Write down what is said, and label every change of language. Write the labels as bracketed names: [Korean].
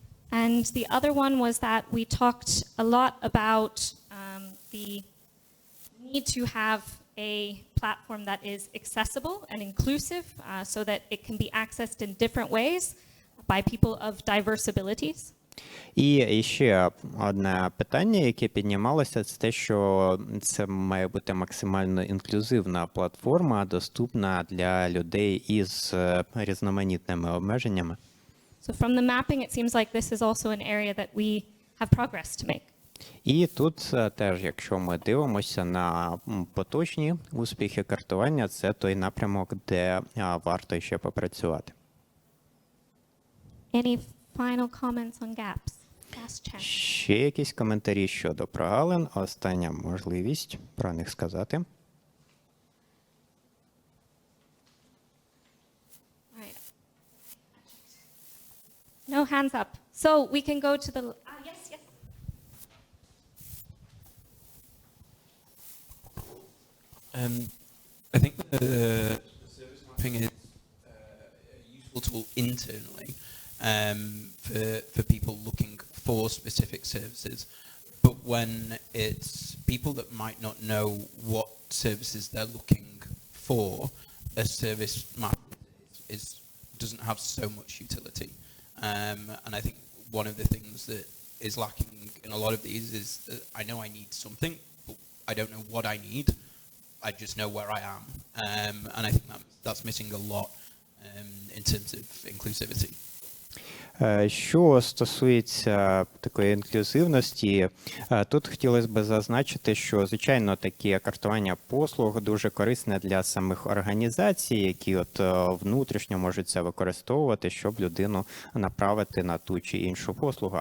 [English] And the other one was that we talked a lot about the need to have a platform that is accessible and inclusive so that it can be accessed in different ways by people of diverse abilities. [Ukrainian] І ще одне питання, яке піднімалося, це те, що це має бути максимально інклюзивна платформа, доступна для людей із різноманітними обмеженнями. [English] So from the mapping, it seems like this is also an area that we have progress to make. [Ukrainian] І тут теж, якщо ми дивимося на поточні успіхи картування, це той напрямок, де варто ще попрацювати. [English] Any final comments on gaps? Last chance. [Ukrainian] Ще якісь коментарі щодо прогалин? Остання можливість про них сказати. [English] Right. No hands up. So we can go to the, yes, yes. I think the service mapping is a useful tool internally for people looking for specific services. But when it's people that might not know what services they're looking for, a service map doesn't have so much utility. And I think one of the things that is lacking in a lot of these is that I know I need something, but I don't know what I need. I just know where I am. And I think that's missing a lot in terms of inclusivity. [Ukrainian] Що стосується такої інклюзивності, тут хотілося б зазначити, що, звичайно, таке картування послуг дуже корисне для самих організацій, які от внутрішньо можуть це використовувати, щоб людину направити на ту чи іншу послугу.